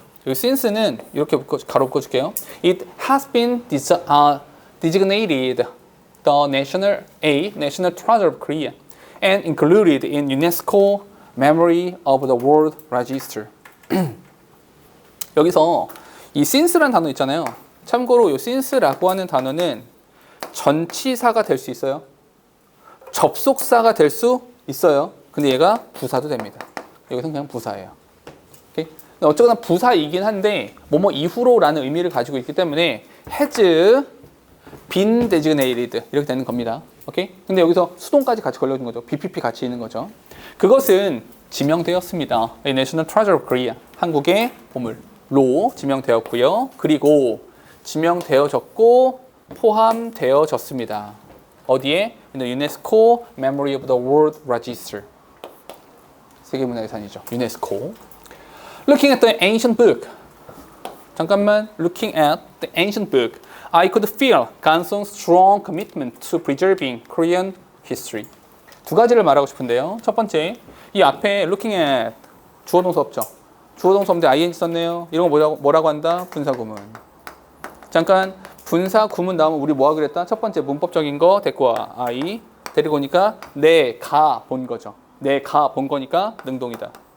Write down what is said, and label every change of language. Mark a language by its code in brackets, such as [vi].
[ko] 여기 since는 이렇게 가로 묶어줄게요. [en] It has been designated the national treasure of Korea and included in UNESCO Memory of the World Register. [ko] 여기서 이 since라는 단어 있잖아요. 참고로 이 since라고 하는 단어는 전치사가 될 수 있어요. 접속사가 될 수 있어요. 근데 얘가 부사도 됩니다. 여기서는 그냥 부사예요. 오케이? 어쨌거나 부사이긴 한데 뭐뭐 이후로라는 의미를 가지고 있기 때문에 [en] has been designated [ko] 이렇게 되는 겁니다. 오케이? 근데 여기서 수동까지 같이 걸려진 거죠. BPP 같이 있는 거죠. 그것은 지명되었습니다. [en] National Treasure of Korea, [ko] 한국의 보물로 지명되었고요. 그리고 지명되어졌고 포함되어졌습니다. 어디에? [en] In the UNESCO Memory of the World Register. [ko] 세계문화유산이죠. 유네스코. [en] Looking at the ancient book. [ko] 잠깐만. [en] Looking at the ancient book, I could feel 간송's strong commitment to preserving Korean history. [ko] 두 가지를 말하고 싶은데요. 첫 번째, 이 앞에 looking at 주어동사 없죠. 주어동사 없는데 ing 썼네요. 이런 거 뭐라고 한다? 분사구문. 잠깐 분사 구문 나오면 우리 뭐 하기로 했다? 첫 번째 문법적인 거 데리고 와. I 데리고 오니까 내가 본 거죠. 내가 본 거니까 능동이다.